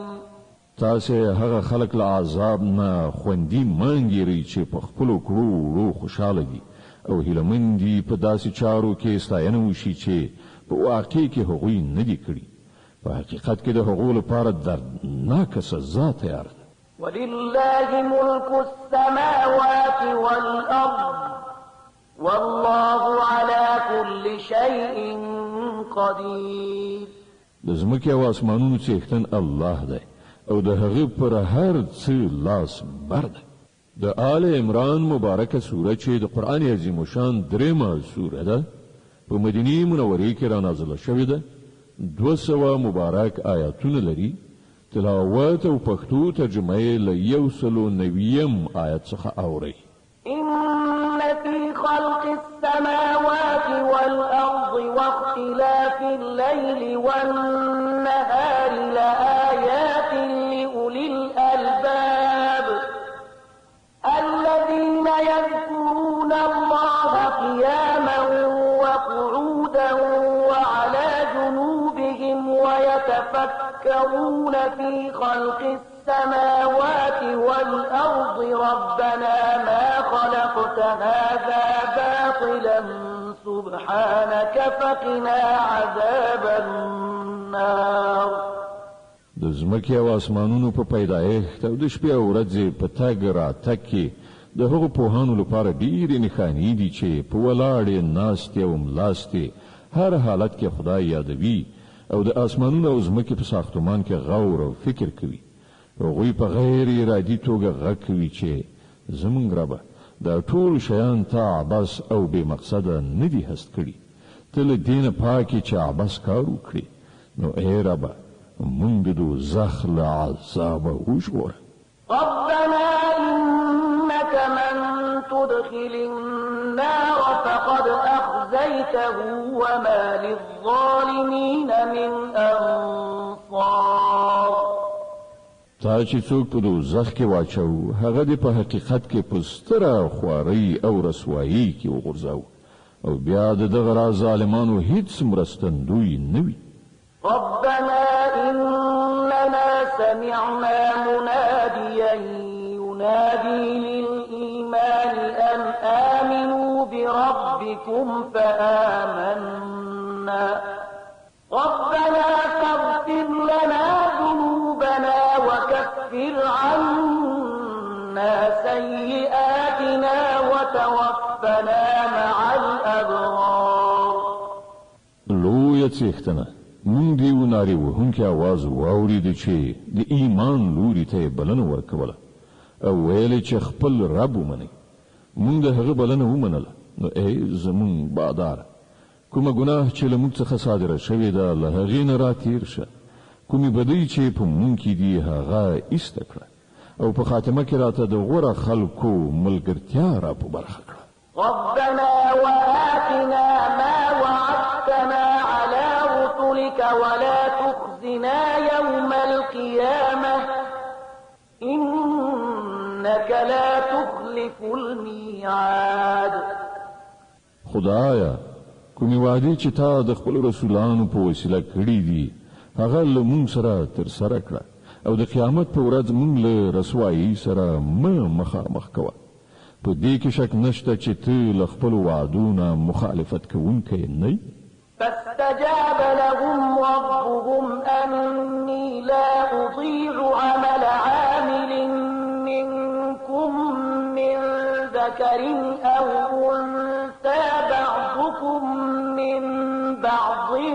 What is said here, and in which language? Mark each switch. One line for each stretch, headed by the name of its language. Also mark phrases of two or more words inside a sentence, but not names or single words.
Pashto: تاسې هغه خلک له عذاب نه خوندي مانګیرئ چې په خپلو کړو وړو خوشحاله دي او هیلهمن دي په داسې چارو کې ستاینه وشي چې په واقع کې هغوی نه دي کړي. په حقیقت کې د هغو لپاره دردناکه سزا تیار ده.
Arabic: ولله ملك السماوات والأرض والله على كل شيء قدير.
Pashto: د ځمکې او اسمانونو څښتن الله دی او د هغه پر هر څه لاس بر ده. د آل عمران مبارکه سوره چې د قرآن عظیم شان درېمه سوره ده په مدینه منورې کې را نازله شوې ده. 200 مبارک آیاتونه لري. تلاوت او پښتو ترجمه یې له 190 آیت څخه اورئ.
Arabic: إن في خلق السماوات والأرض واختلاف الليل والنهار لآيات لأولي الألباب الذين يذكرون الله قياما وقعودا وعلى جنوبهم ويتفكرون في خلق السماوات والأرض ربنا ما خلقت هذا باطلا سبحانك فقنا عذاب النار.
Pashto: د ځمکې او اسمانونو په پیدایښت او د شپې او ورځې په تګ راتګ کې د هغو پوهانو لپاره ډېرې نښانې دي چې په ولاړې ناستې او ملاستې هر حالت کې خدای یادوي او د اسمانونو او ځمکې په ساختمان کې غور او فکر کوي. هغوی په غیر ارادي توګه غږ کوي چې زمونږ ربه دا ټول شیان تا عبث او بې مقصده نه دي هست کړي، ته له دې نه پاکې چې عبث کار وکړي. نو ای ربه مونږ د دوزخ له عذابه وژغوره.
Arabic: ربنا إنك من تدخل النار فقد أخزيته وما للظالمين من أنصار.
Pashto: تا چې څوک په دوزخ کې واچو هغه دې په حقیقت کې په ستره خوارۍ او رسوایي کې وغورځاو او بیا د دغه راز ظالمانو هیڅ مرستندوی نه وي.
Arabic: ربنا إننا سمعنا مناديا ينادي للإيمان أن آمنوا بربكم فآمنا ربنا فاغفر لنا ذنوبنا وكفر عنا سيئاتنا وتوفنا مع الأبرار.
Pashto: لویه څښتنه مونږ دې ونارې وهونکي اواز واورېد چې د ایمان لوري ته بلنه ورکوله او ویلې چې خپل رب ومنئ. مونږ د هغه بلنه ومنله. نو ای زمونږ بادار کومه ګناه چې له موږ څخه صادره شوې ده له هغې نه راتېر شه، کومې بدۍ چې په موږ کې دي هغه ایسته کړه، او په خاتمه کې راته د غوره خلکو ملګرتیا را په برخه کړه.
Arabic: ربنا وآتنا ما وعدتنا على رسلك ولا تخزنا يوم القيامة إنك لا تخلف الميعاد.
Pashto: خدایا کومې وعدې چې تا د خپل رسولانو په وسیله کړې دي هغه له موږ سره ترسره کړه، او د قیامت په ورځ موږ له رسوایي سره مخامخ کوه. په دې کې شک نشته چې ته له خپلو وعدو نه مخالفت کوونکی نه یې.
Arabic: فاستجاب لهم ربهم أني لا أضيع عمل عامل منكم من ذكر أو أنثى بعضكم من بعض